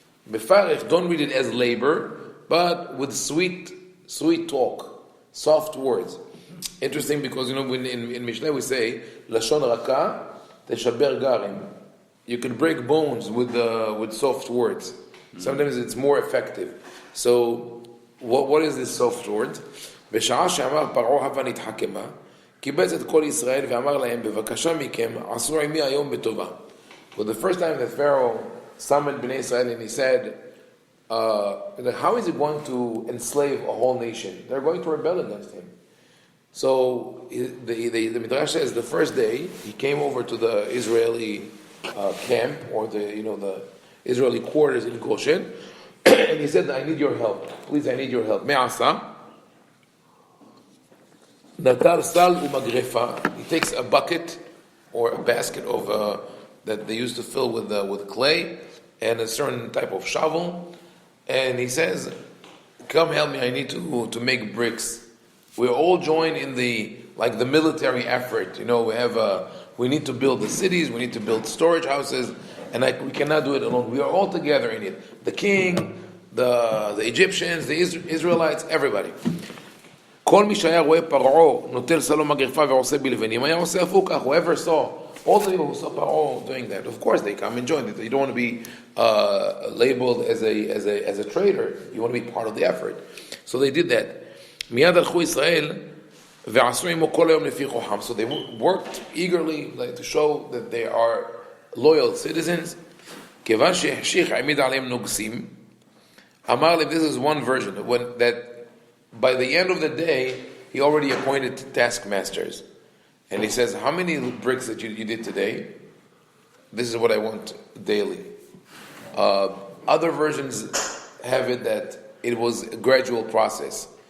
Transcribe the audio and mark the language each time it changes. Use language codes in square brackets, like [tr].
[en] Befarech, don't read it as labor, but with sweet talk, soft words. Interesting, because in Mishnah we say [he] lashon raka teshaber garim. [en] You can break bones with soft words. Sometimes it's more effective. So what is this soft word? [he] בשעה שאמר פרעה הבה נתחכמה, קיבץ את כל ישראל ואמר להם בבקשה מכם עשו עמי היום בטובה. [en] Well, the first time that Pharaoh summoned Bnei Israel and he said, how is he going to enslave a whole nation? They're going to rebel against him. So the Midrash says the first day he came over to the Israeli camp, or the Israeli quarters in Goshen, and he said, I need your help. Please, I need your help. Me'asa. [he] Natar sal umagrefa. [en] He takes a bucket or a basket of that they used to fill with clay and a certain type of shovel, and he says, come help me, I need to make bricks. We're all joined in the military effort. We need to build the cities, we need to build storage houses, and we cannot do it alone. We are all together in it. The king, the Egyptians, the Israelites, everybody. [he] כל מי שהיה רואה פרעה נוטל סלו מגרפה ועושה בלבנים היה עושה הפוך כך. [en] Whoever saw, all the people who saw Paro doing that, of course they come and join it. You don't want to be labeled as a traitor. You want to be part of the effort. So they did that. [he] מיד הלכו ישראל ועשו עמו כל היום לפי כוחם. [en] So they worked eagerly to show that they are loyal citizens. [he] כיוון שהחשיך העמיד עליהם נוגסים. אמר להם, [en] this is one version, that by the end of the day, he already appointed taskmasters. And he says, how many bricks that you did today? This is what I want daily. Other versions have it that it was a gradual process.